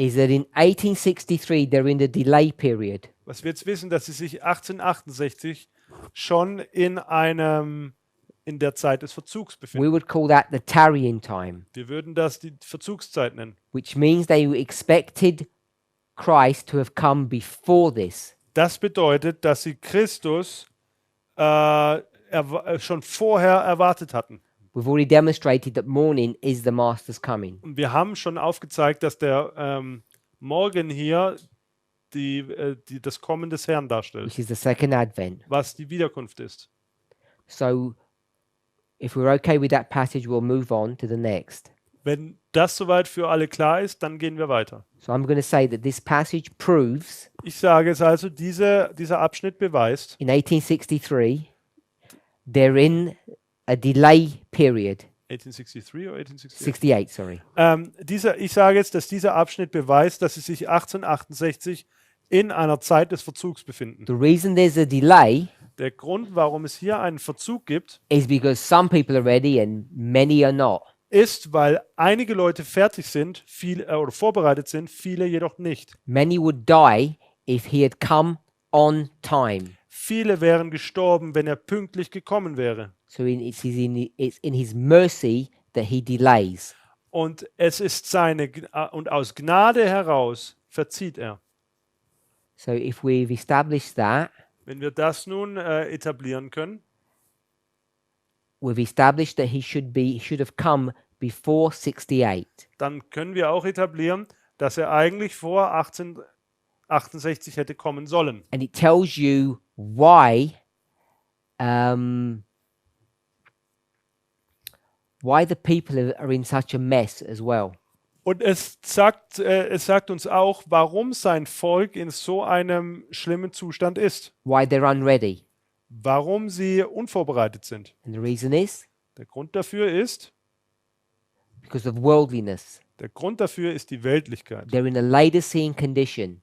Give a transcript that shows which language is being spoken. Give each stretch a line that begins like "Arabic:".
English: is that in 1863 they're in the delay period.
German: dass sie sich 1868 schon in der Zeit des Verzugs
English: We
German: befinden.
English: would call that the tarrying time,
German: Wir würden das die Verzugszeit nennen.
English: which means they expected Christ to have come before this.
German: Das bedeutet, dass sie Christus schon vorher erwartet hatten.
English: We've already demonstrated that morning is the master's coming.
German: Und wir haben schon aufgezeigt, dass der Morgen hier das Kommen des Herrn darstellt,
English: Which is the second advent.
German: was die Wiederkunft ist.
English: So if we're okay with that passage, we'll move on to the next.
German: Wenn das soweit für alle klar ist, dann gehen wir weiter.
English: So I'm going to say that this passage proves
German: Ich sage es also, dieser Abschnitt beweist,
English: in 1863 they're in a delay period.
German: 1863 oder 1868?
English: 68, sorry.
German: Ich sage jetzt, dass dieser Abschnitt beweist, dass sie sich 1868 in einer Zeit des Verzugs befinden.
English: The reason there's a delay
German: Der Grund, warum es hier einen Verzug gibt,
English: is because some people are ready and many are not.
German: ist, weil einige Leute fertig sind, oder vorbereitet sind, viele jedoch nicht.
English: Many would die if he had come on time.
German: Viele wären gestorben, wenn er pünktlich gekommen wäre.
English: So it's in his mercy that he delays.
German: Und es ist und aus Gnade heraus verzieht er.
English: So if we've established that,
German: Wenn wir das nun etablieren können,
English: we've established that he should have come before 68.
German: dann können wir auch etablieren, dass er eigentlich vor 1868 hätte kommen sollen.
English: And it tells you why the people are in such a mess as well.
German: Und es sagt uns auch, warum sein Volk in so einem schlimmen Zustand ist.
English: Why they're unready.
German: Warum sie unvorbereitet sind.
English: And the reason is
German: Der Grund dafür ist
English: because of worldliness.
German: Die Weltlichkeit.
English: They're in a Laodicean condition.